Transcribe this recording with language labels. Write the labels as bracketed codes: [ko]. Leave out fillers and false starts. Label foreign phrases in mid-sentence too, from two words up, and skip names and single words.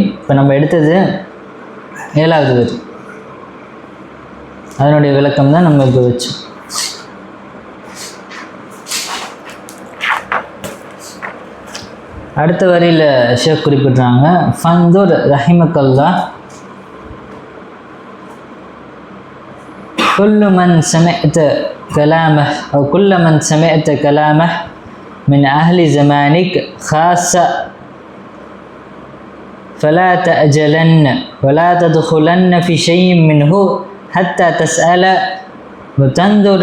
[ta] இப்போ நம்ம எடுத்தது 7வது வரி, அதனுடைய விளக்கம் தான் நம்ம இப்போ வச்சோம். அடுத்த வரியில் ஷேக் குறிப்பிட்றாங்க, [ar] فانظر رحمك الله كل من سمعت كلامه أو كل من سمعت كلامه من أهل زمانك خاصة فلا تأجلن ولا تدخلن في شيء منه حتى تسأل وتنظر